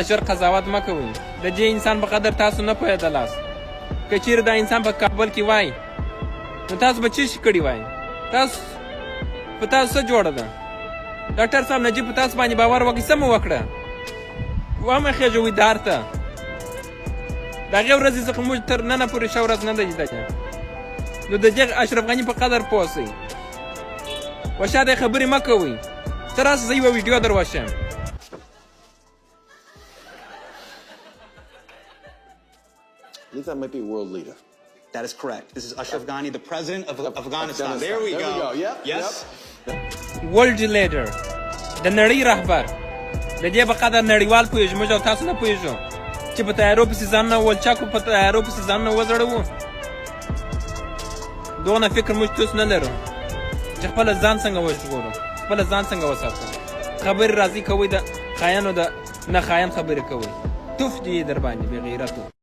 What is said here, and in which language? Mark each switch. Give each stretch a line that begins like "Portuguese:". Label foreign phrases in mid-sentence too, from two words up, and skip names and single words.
Pashto: ژر قضاوت مه کوئ د دې انسان په قدر تاسو نه پوهېدلاست که چیرې دا انسان په کابل کې وای نو تاسو به څه شي کړي وای تاسو په تاسو څه جوړه ده ډاکټر صاحب نجیب په تاسو باندې باور وکړي څه مو وکړه وامه خېژوئ دار ته د هغې ورځې څخه موږ تر ننه پورې ښه ورځ نه ده لیدلې نو د دې اشرف غني په قدر پوه سئ وشاته خبرې مه کوئ ته راسه زه یوه ویډیو در وښیم
English: I think that might be a world leader. That is correct. This is Ashraf Ghani, the president of Afghanistan. There we go. Yep. Yes. world leader
Pashto: د نړۍ رهبر د دې په قدر نړیوال پوهېږو موږ او تاسو نه پوهېږو چې په تیارو پسې ځانونه ولچکو په تیارو پسې ځانونه وځړوو دغه فکر موږ توس نه لرو چې خپله ځان څنګه وژغورو خپله ځان څنګه وساتو خبرې راځي کوئ د خاینو د نه خاین خبرې کوئ توف دې در باندې بې غیرتو